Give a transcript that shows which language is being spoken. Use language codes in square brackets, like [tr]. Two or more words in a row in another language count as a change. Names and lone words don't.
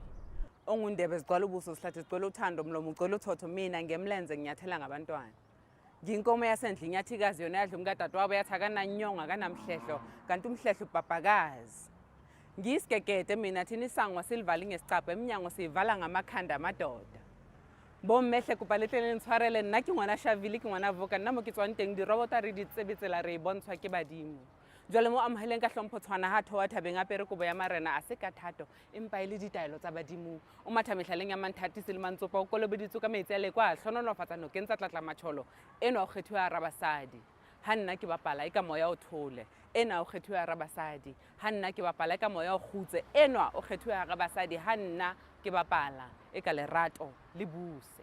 [zu] Ongundebe zigcwala ubuso sihlathi zigcwala uthando mlomo ugcwala uthotho mina ngemlenze nginyathela ngabantwana. Ngiyinkomo yasendle inyathikazi yona yadla umkadadewabo yathi akananyonga akanamhlehlo kanti umhlehlo ubhabhakazi. Ngiyisigegede mina thina isangwa silivali ngesicabha eminyango siyivala ngamakhanda amadoda. [nso] Bommehle kupaletlele ntshwarele nna ke ngwana Shavile ke ngwana Voka nna mo ke tswang teng dirobota re ditsebetsela re bontshwa ke badimo. [st] Jwale mo amoheleng ka hlompho tshwana ha thoa thabeng apere kobo ya marena a se ka thato empa ile ditaelo tsa badimo o matha mehlaleng ya manthati se le mantsopa o kolobeditswe ka metsi a lekwa a hlonolofatsa nokeng tsa tlatla matsholo eno a kgethiwe a rabasadi ha nna ke bapala eka moya o thole ena o kgethiwe a rabasadi ha nna ke bapala eka moya o khutse eno o kgethiwe a rabasadi ha nna ke bapala eka lerato le buse.